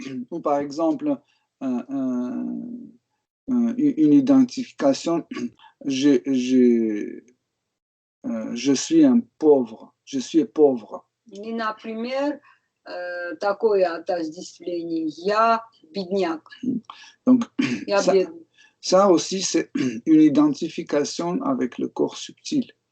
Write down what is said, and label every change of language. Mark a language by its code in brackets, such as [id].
[fr] Ou par exemple, une identification, je suis un pauvre, je suis pauvre. [ru] И, например, такое отождествление. Я бедняк. [fr] Donc, [ru] Я бедный. [fr] ça aussi, c'est une identification avec le corps subtil.